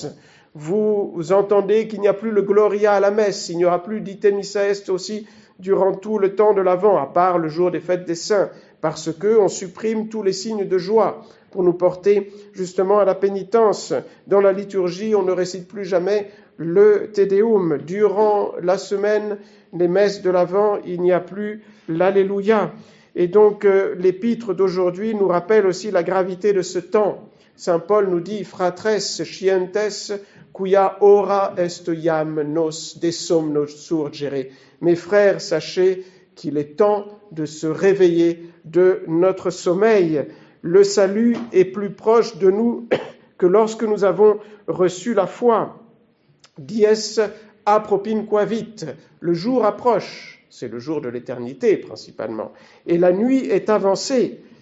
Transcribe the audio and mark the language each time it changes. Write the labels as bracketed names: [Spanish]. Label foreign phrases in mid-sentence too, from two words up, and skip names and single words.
[French] Vous entendez qu'il n'y a plus le Gloria à la messe, il n'y aura plus d' [Latin] Ite Missa Est [French] aussi durant tout le temps de l'Avent, à part le jour des fêtes des saints, parce qu'on supprime tous les signes de joie pour nous porter justement à la pénitence. Dans la liturgie, on ne récite plus jamais le Te Deum. Durant la semaine, les messes de l'Avent, il n'y a plus l'Alléluia. Et donc, l'épître d'aujourd'hui nous rappelle aussi la gravité de ce temps. Saint Paul nous dit [Latin] « Fratres scientes, quia ora est iam nos desomno surgere ». [French] Mes frères, sachez qu'il est temps de se réveiller de notre sommeil. Le salut est plus proche de nous que lorsque nous avons reçu la foi. [Latin] Dies apropinquavit, [French] le jour approche, c'est le jour de l'éternité principalement, et la nuit est avancée.